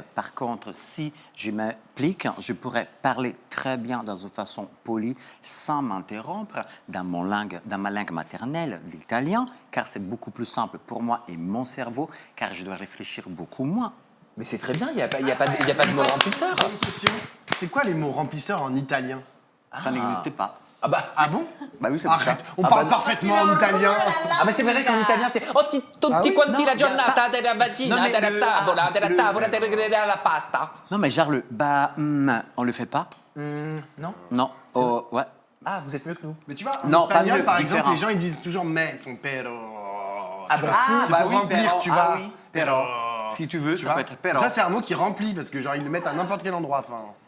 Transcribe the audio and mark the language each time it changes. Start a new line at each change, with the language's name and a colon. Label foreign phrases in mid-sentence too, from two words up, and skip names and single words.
French: Par contre, si je m'applique, je pourrais parler très bien dans une façon polie, sans m'interrompre, dans ma langue maternelle, l'italien, car c'est beaucoup plus simple pour moi et mon cerveau, car je dois réfléchir beaucoup moins. Mais c'est très bien, il n'y a pas de mots remplisseurs. J'ai une question. C'est quoi les mots remplisseurs en italien? Ça n'existait pas. Ah bon? Bah oui, c'est pour ça. Arrête, on parle parfaitement en italien. Ah mais c'est vrai qu'en italien c'est oh
Italian: tutti quanti la giornata della mattina della tavola della pasta.
French: Non, mais genre on le fait pas? Non? Non. Oh, ouais. Ah, vous êtes mieux que nous. Mais tu vois, en Non, pas espagnol, mieux, par exemple, différent. les gens, ils disent toujours « mais », ils font « pero ». Ah bah C'est pour remplir, tu vois. oui, pero. Si tu veux, Tu ça vois. peut être pero. Ça, c'est un mot qui remplit, parce que genre, ils le mettent à n'importe quel endroit, enfin...